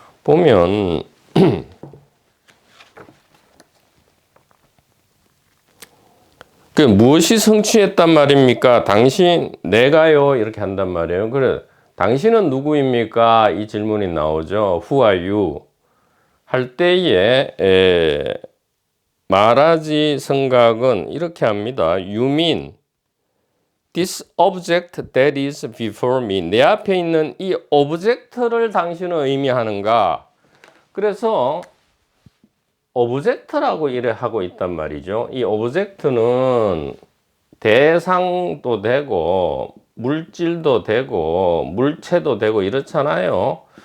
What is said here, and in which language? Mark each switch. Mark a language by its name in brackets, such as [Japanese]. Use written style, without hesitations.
[Korean] 보면 그 무엇이 성취했단 말입니까? 당신, 내가요 이렇게 한단 말이에요. 그래, 당신은 누구입니까? 이 질문이 나오죠. [English] Who are you? [Korean] 할 때에 마하라지 성각은 이렇게 합니다. [English] You mean this object that is before me. [Korean] 내 앞에 있는 이 오브젝트를 당신은 의미하는가? 그래서 오브젝트라고 이래 하고 있단 말이죠. 이 오브젝트는 대상도 되고 물질도 되고 물체도 되고 이렇잖아요.